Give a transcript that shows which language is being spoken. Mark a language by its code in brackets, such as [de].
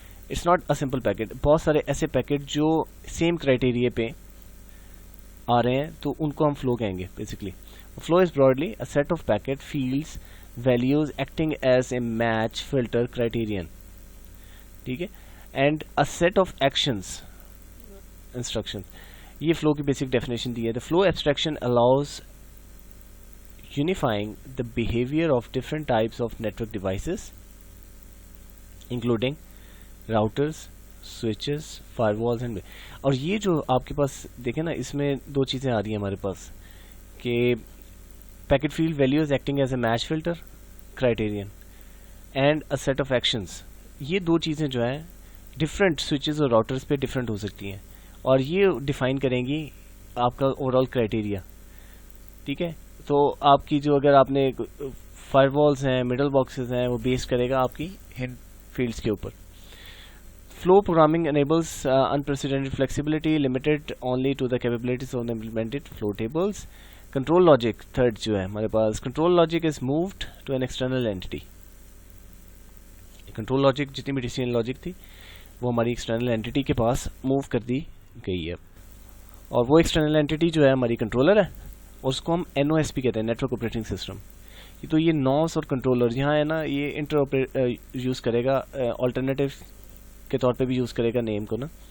[en] It's not a simple packet. [hi] बहुत सारे ऐसे पैकेट जो सेम क्राइटेरिया पे आ रहे हैं तो उनको हम फ्लो कहेंगे basically. [en] Flow is broadly a set of packet fields values acting as a match filter criterion. [hi] ठीक है. [en] And a set of actions instruction. [hi] ये फ्लो की बेसिक डेफिनेशन दी है. [en] The flow abstraction allows unifying the behavior of different types of network devices including routers, switches, firewalls and. [hi] और ये जो आपके पास देखें ना, इसमें दो चीज़ें आ रही हैं हमारे पास कि [en] Packet field values acting as a match filter criterion and a set of actions. [hi] ये दो चीज़ें जो है डिफरेंट स्विचेस और राउटर्स पे डिफरेंट हो सकती हैं और ये डिफाइन करेंगी आपका ओवरऑल क्राइटेरिया. ठीक है. तो आपकी जो अगर आपने फायरवॉल्स हैं, मिडल बॉक्सेस हैं, वो बेस करेगा आपकी इन फील्ड्स के ऊपर. [en] Flow programming enables unprecedented flexibility limited only to the capabilities of the implemented flow tables. Control logic [hi] third जो है हमारे पास, [en] control logic is moved to an external entity. [hi] Control logic जितनी भी डिसीजन लॉजिक थी वो हमारी एक्सटर्नल एंटिटी के पास move कर दी गई है, और वो एक्सटर्नल एंटिटी जो है हमारी कंट्रोलर है और उसको हम NOSP कहते हैं, नेटवर्क ऑपरेटिंग सिस्टम. तो ये नॉस और कंट्रोलर यहाँ है ना, ये इंटर यूज़ करेगा, ऑल्टरनेटिव के तौर पे भी यूज़ करेगा नेम को ना.